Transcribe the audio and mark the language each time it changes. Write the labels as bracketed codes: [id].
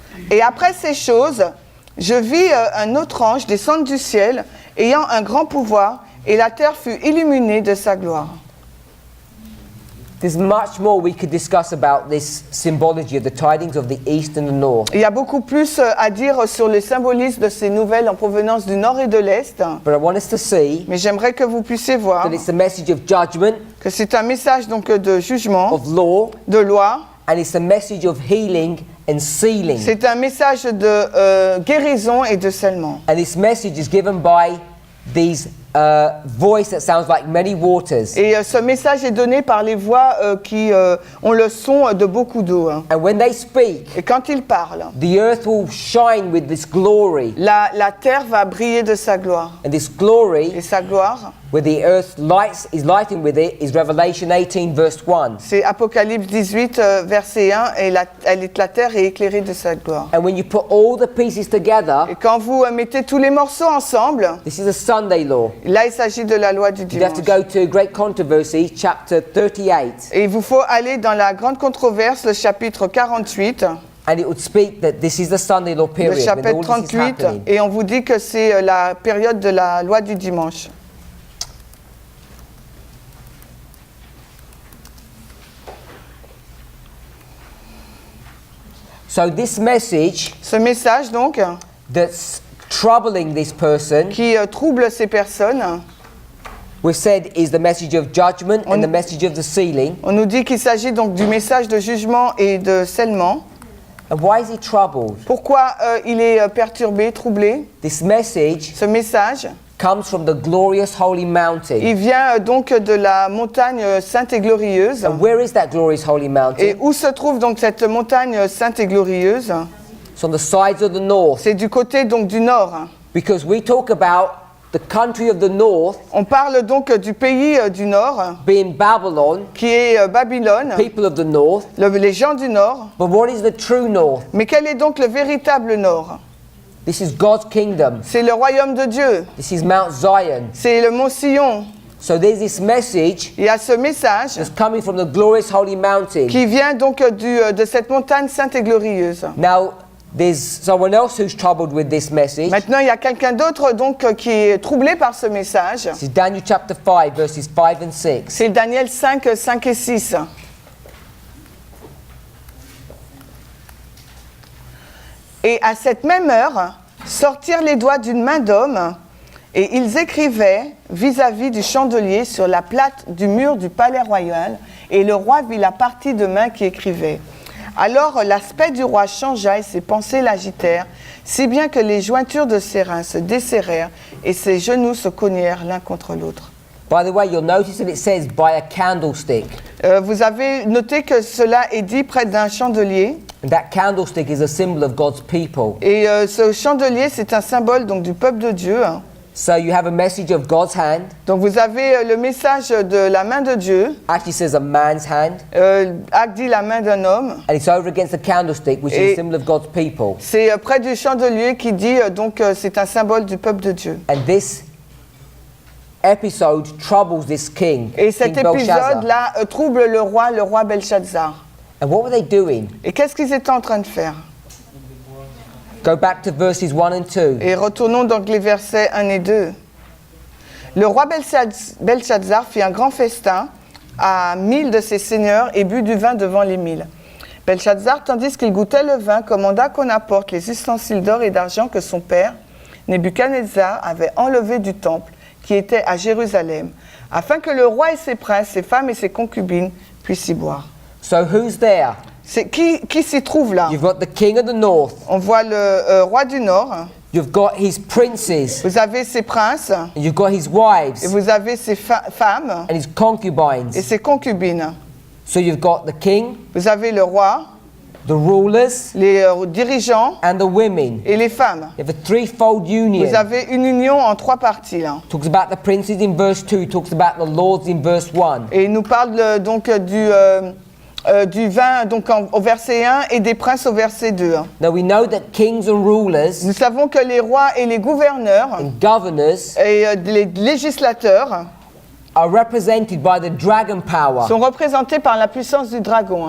[fr] Et après ces choses, je vis un autre ange descendre du ciel, ayant un grand pouvoir, et la terre fut illuminée de sa gloire. [en] There's much more we could discuss about this symbology of the tidings of the east and the north. [fr] Il y a beaucoup plus à dire sur le symbolisme de ces nouvelles en provenance du nord et de l'est, [en] But I want us to see [fr] mais j'aimerais que vous puissiez voir [en] that it's a message of judgment, [fr] que c'est un message donc de jugement, [en] of law, [fr] de loi, [en] and it's a message of healing and sealing. [fr] c'est un message de guérison et de scellement. [en] And this message is given by these voice that sounds like many waters. [fr] Et ce message est donné par les voix qui ont le son de beaucoup d'eau. Hein. [en] And when they speak, [fr] Et quand ils parlent, [en] the earth will shine with this glory. [fr] la terre va briller de sa gloire. [en] And this glory, [fr] Et sa gloire, [en] where the earth is lighting with it, is Revelation 18 verse 1. [fr] c'est Apocalypse 18, verset 1, et la terre est éclairée de sa gloire. [en] And when you put all the pieces together, [fr] Et quand vous mettez tous les morceaux ensemble, [en] this is a Sunday law. [fr] là il s'agit de la loi du [en] You have to [fr] dimanche. [en] go to Great Controversy, chapter 38, [fr] Et il vous faut aller dans la grande controverse, le chapitre 48, [en] and it would speak that this is the Sunday law [fr] le [en] period when [fr] chapitre [en] all this is [fr] 38, [en] happening. [fr] et on vous dit que c'est la période de la loi du dimanche. [en] So this message [fr] Ce message donc, [en] that's troubling this person, [fr] qui trouble ces personnes, [en] we've said is the message of judgment and [fr] On- [en] the message of the sealing. [fr] on nous dit qu'il s'agit donc du message de jugement et de scellement. [en] And why is he troubled? [fr] Pourquoi il est perturbé, troublé? [en] This message [fr] Ce message, [en] comes from the glorious holy mountain. [fr] il vient donc de la montagne sainte et glorieuse. [en] And where is that glorious holy [fr] Et [en] mountain? [fr] où se trouve donc cette montagne sainte et glorieuse? [en] It's on the sides of the north. [fr] C'est du côté donc du nord. [en] Because we talk about the country of the north [fr] On parle donc du pays du nord, [en] being Babylon, [fr] qui est Babylone, [en] people of the north. [fr] les gens du nord. [en] But what is the true north? [fr] Mais quel est donc le véritable nord? [en] This is God's kingdom. [fr] C'est le royaume de Dieu. [en] This is Mount Zion. [fr] C'est le mont Sion. [en] So there's this message [fr] Il y a ce message [en] that's coming from the glorious holy mountain. [fr] qui vient donc de cette montagne sainte et glorieuse. [en] Now, there's someone else who's troubled with this message. [fr] Maintenant, il y a quelqu'un d'autre donc qui est troublé par ce message. [en] This is Daniel chapter 5, verses 5 and 6. [fr] C'est Daniel 5, 5 et 6. Et à cette même heure, sortirent les doigts d'une main d'homme, et ils écrivaient vis-à-vis du chandelier sur la plate du mur du palais royal, et le roi vit la partie de main qui écrivait. Alors l'aspect du roi changea et ses pensées l'agitèrent, si bien que les jointures de ses reins se desserrèrent et ses genoux se cognèrent l'un contre l'autre. [en] By the way, you'll notice that it says by a candlestick. [fr] Vous avez noté que cela est dit près d'un chandelier. [en] And that candlestick is a symbol of God's people. [fr] Et ce chandelier, c'est un symbole donc, du peuple de Dieu. Hein. [en] So you have a message of God's hand. [fr] Donc vous avez le message de la main de Dieu. [en] Actually says a man's hand. [fr] Acte dit la main d'un homme. [en] And it's over against the candlestick, which is [fr] Et- [en] a symbol of God's people. [fr] C'est près du chandelier qui dit donc c'est un symbole du peuple de Dieu. [en] And this episode troubles this king, [fr] Et cet [en] King Belshazzar. [fr] épisode-là trouble le roi Belshazzar. [en] And what were they doing? [fr] Et qu'est-ce qu'ils étaient en train de faire? [en] Go back to verses 1 and 2. [fr] Et retournons donc les versets 1 et 2. Le roi Belshazzar fit un grand festin à 1000 de ses seigneurs et but du vin devant les 1000. Belshazzar, tandis qu'il goûtait le vin, commanda qu'on apporte les ustensiles d'or et d'argent que son père, Nebuchadnezzar, avait enlevés du temple qui était à Jérusalem, afin que le roi et ses princes, ses femmes et ses concubines puissent y boire. [en] So who's there? [fr] C'est qui s'y trouve là? [en] You've got the king of the north. [fr] On voit le roi du Nord, [en] You've got his princes. [fr] vous avez ses princes, [en] And you've got his [fr] et [en] wives [fr] vous avez ses femmes [en] and his [fr] et [en] concubines. [fr] ses concubines. [en] So you've got the king, [fr] Vous avez le roi, [en] the rulers, [fr] les dirigeants [en] and the women. [fr] et les femmes. [en] You have a threefold union. [fr] Vous avez une union en trois parties là. [en] Talks about the princes in verse 2, talks about the lords in verse 1. [fr] Et il nous parle donc du vin donc au verset 1 et des princes au verset 2. [en] Now we know that kings and rulers [fr] Nous savons que les rois et les gouverneurs [en] and governors [fr] et les législateurs [en] are represented by the dragon power. [fr] sont représentés par la puissance du dragon.